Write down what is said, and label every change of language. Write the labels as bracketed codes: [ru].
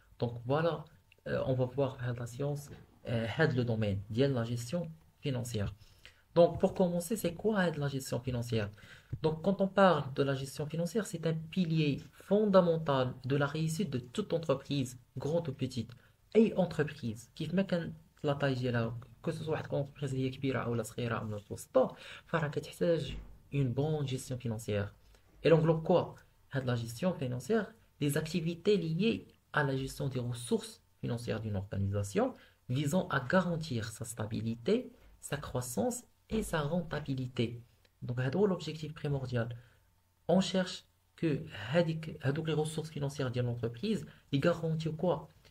[fr] Donc, voilà, on va voir la science, le domaine de la gestion financière. Donc, pour commencer, c'est quoi la gestion financière? Donc, quand on parle de la gestion financière, c'est un pilier fondamental de la réussite de toute entreprise, grande ou petite. [ar] أي entreprise كيف ما كان لا طاي ديالها [fr] que ce soit [ar] واحد entreprise هي كبيرة أو صغيرة أو متوسطة فراه كتحتاج [fr] une bonne gestion financière. Elle englobe quoi? La gestion financière, les activités liées à la gestion des ressources financières d'une organisation visant à garantir sa stabilité, sa croissance et sa rentabilité. Donc, c'est l'objectif primordial. On cherche que les ressources financières de l'entreprise, ils garantissent quoi?